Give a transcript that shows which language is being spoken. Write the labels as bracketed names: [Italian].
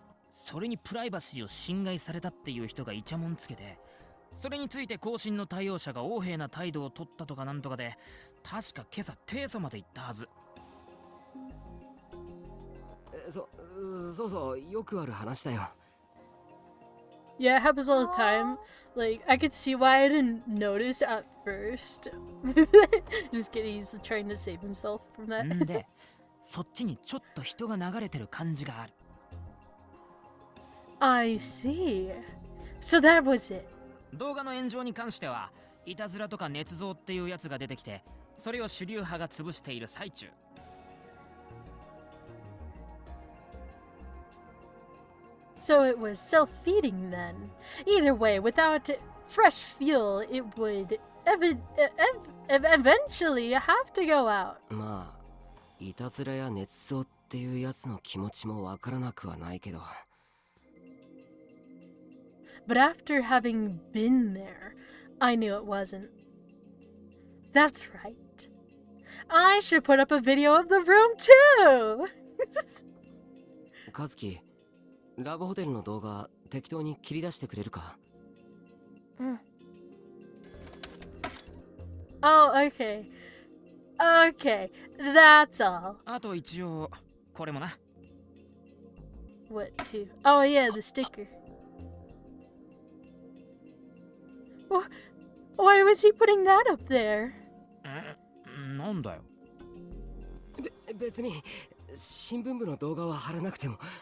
[Japanese] それにプライバシーを侵害されたっていう人がイチャモンつけて、それについて更新の対応者が横柄な態度を取ったとかなんとかで、確か今朝提訴まで行ったはず。そうそう、よくある話だよ。 [English] Yeah, it happens all the time. Like, I could see why I didn't notice at first. Just kidding, he's trying to save himself from that. [Japanese] んで、そっちにちょっと人が流れてる感じがある。 [English] I see. So that was it. [Japanese] 動画の炎上に関しては、いたずらとか捏造っていうやつが出てきて、それを主流派が潰している最中。 [English] So it was self-feeding then. Either way, without fresh fuel, it would eventually have to go out. [Japanese] まあ、いたずらや捏造っていうやつの気持ちもわからなくはないけど。 [English] But after having been there, I knew it wasn't. That's right. I should put up a video of the room too! [Japanese] カズキ、ラブホテルの動画適当に切り出してくれるか？ [English] Oh, okay. Okay, that's all. [Japanese] あと一応、これもな。 [English] What to? Oh yeah, the sticker. Why was he putting that up there? [Japanese] なんだよ。別に新聞部の動画は貼らなくても。